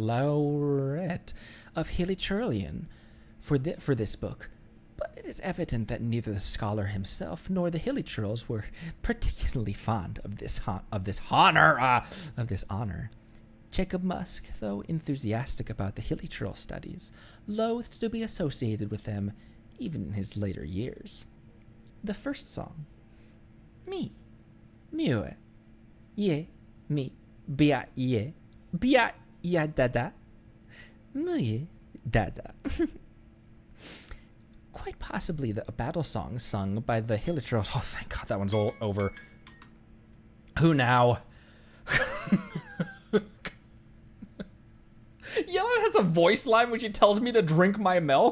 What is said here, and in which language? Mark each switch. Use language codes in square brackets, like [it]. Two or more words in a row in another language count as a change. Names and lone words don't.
[en] Laureate of Hilly Churlian for this book, but it is evident that neither the scholar himself nor the Hilly Churls were particularly fond of this honor. Jacob Musk, though enthusiastic about the Hilly Churl studies, loathed to be associated with them even in his later years. The first song, me, mue, ye, me, bia ye, bia ya dada, muye dada. Quite possibly a battle song sung by the Hilly Churls. Oh, thank God, that one's all over. Who now? Yellen has a voice line when she tells me to drink my milk.